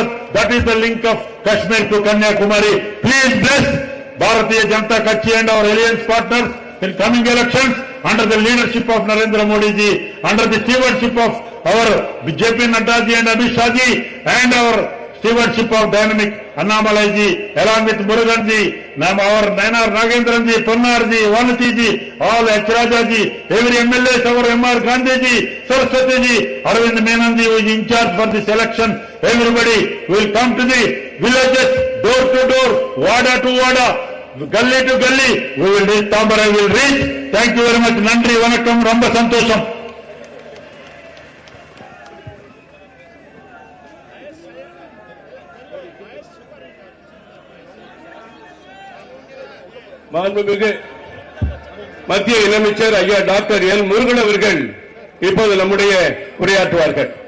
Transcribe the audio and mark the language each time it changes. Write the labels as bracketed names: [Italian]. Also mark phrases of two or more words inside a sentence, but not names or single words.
[English] That is the link of Kashmir to Kanyakumari. Please bless Bharatiya Janata Kachhi and our alliance partners in coming elections under the leadership of Narendra Modi ji, under the stewardship of our J.P. Nadda ji and Amit Shah ji, and our stewardship of dynamic Annamalai ji, along with Murugan ji, our Nayanar Nagendran ji, Ponnar ji, Vanati ji, all H. Raja ji, every MLA, our M.R. Gandhi ji, Saraswati ji, Arvind Menon ji, who is in charge for this election. Everybody will come to the villages, door to door, wada to wada, gully to gully. We will reach, Thambarai will reach. Thank you very much. [Tamil] நன்றி, வணக்கம், ரொம்ப சந்தோஷம். மாண்புமிகு மத்திய இணையமைச்சர் ஐயா டாக்டர் எல் முருகன் அவர்கள் இப்போது நம்முடைய உரையாற்றுவார்கள்.